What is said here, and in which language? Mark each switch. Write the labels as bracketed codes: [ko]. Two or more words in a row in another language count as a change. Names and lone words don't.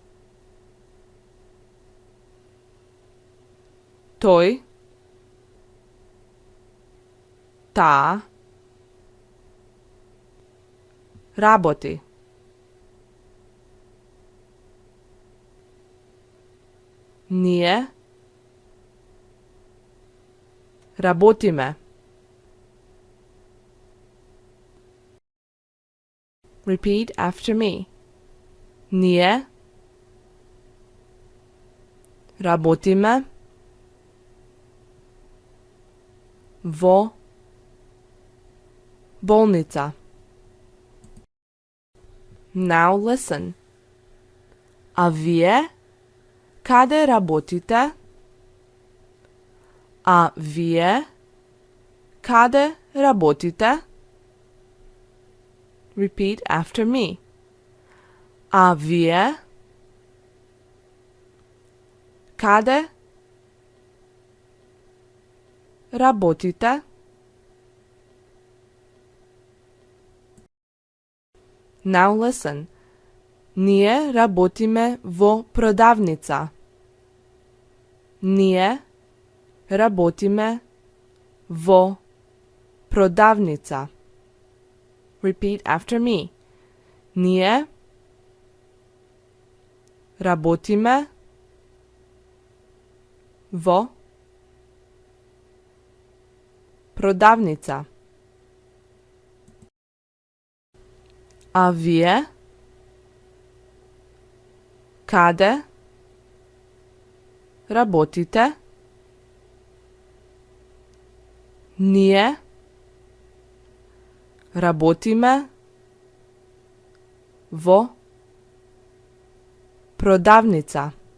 [mk] Тој таа работи. Ние работиме. [en] Repeat after me. [mk] Ние работиме во болница. [en] Now listen. [mk] А вие каде работите? А вие каде работите? [en] Repeat after me. [mk] А вие каде работите? [en] Now listen. [mk] Ние работиме во продавница. Ние работиме во продавница. [en] Repeat after me. [mk] Ние работиме во продавница. А вие каде работите, ние работиме во продавница.